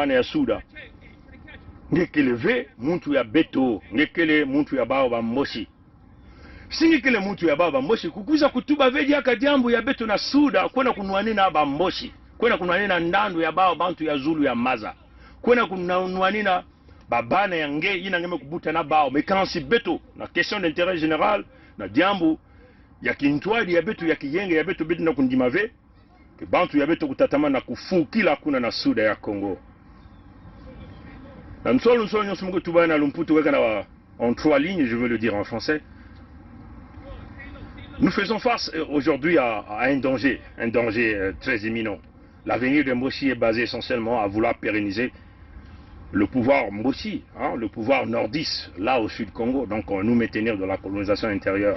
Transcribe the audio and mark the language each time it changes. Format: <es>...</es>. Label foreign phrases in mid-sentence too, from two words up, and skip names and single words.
<ktu>bana ya suda ngekele ve muntu ya beto ngekele muntu ya bao ba mboshi singekele muntu ya bao ba mboshi kukuza kutuba veji aka jambo ya beto na suda kwena kunwanina ba mboshi kwena kunwanina ndandu ya bao bantu ya zulu ya maza kwena kunwanina babana ya nge ina ngeme kubuta na bao mekansi beto na</ktu> <fr>question d'intérêt général</fr> <ktu>na jambo ya kintwadi ya beto ya kiyenge ya beto beto na kundimave ke bantu ya beto kutatama na kufukila kuna na suda ya Congo.</ktu> <fr>En 3 lignes, je veux le dire en français. Nous faisons face aujourd'hui à un danger très imminent. L'avenir de Mboshi est basé essentiellement à vouloir pérenniser le pouvoir Mboshi, le pouvoir nordiste, là au sud Congo, donc nous maintenir de la colonisation intérieure.</fr>